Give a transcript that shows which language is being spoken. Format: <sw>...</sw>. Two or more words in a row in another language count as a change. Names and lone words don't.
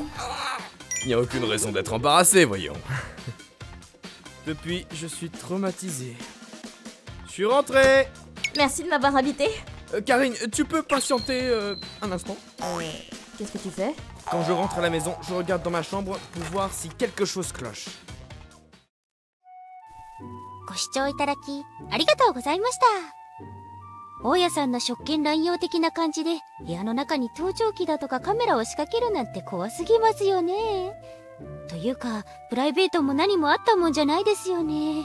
<fr>Il n'y a aucune raison d'être embarrassé, voyons. Depuis, je suis traumatisé. Je suis rentré. Merci de m'avoir invité. Karine, tu peux patienter un instant? Qu'est-ce que tu fais? Quand je rentre à la maison, je regarde dans ma chambre pour voir si quelque chose cloche.</fr> <ja>ご視聴いただきありがとうございました。大家さんの職権乱用的な感じで部屋の中に盗聴器だとかカメラを仕掛けるなんて怖すぎますよね。というかプライベートも何もあったもんじゃないですよね。</ja>